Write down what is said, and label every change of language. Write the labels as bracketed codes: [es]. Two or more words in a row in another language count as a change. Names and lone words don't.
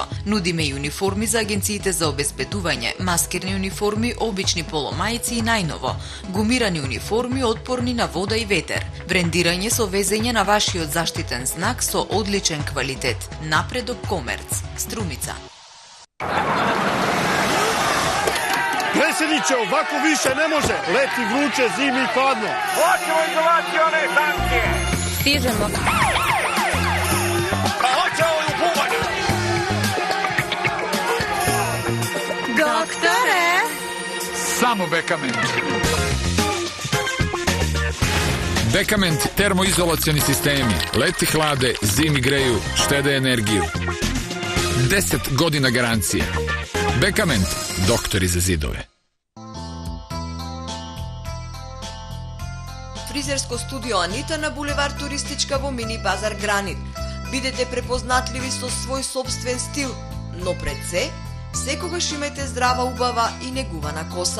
[mk] Нудиме и униформи за агенциите за обезбедување, маскерни униформи, обични поломајци и најново, гумирани униформи отпорни на вода и ветер. Брендирање со везење на вашиот заштитен знак со одличен квалитет. Напредок Комерц. Струмица. [sr] Predsjedniče, ovako više ne može. Leti vruće, zimi i hladno. Hoćemo izolacione stanke. Stižemo. Pa hoće ovu bubanju. Doktore! Samo Bekament. Bekament termoizolacioni sistemi. Leti hlade, zimi greju, štede energiju. 10 godina garancije. Bekament, doktori za zidove. [mk] Фризерско студио Анита на булевар Туристичка во Мини Базар Гранит. Бидете препознатливи со свој собствен стил, но пред се, секогаш имајте здрава, убава и негувана коса.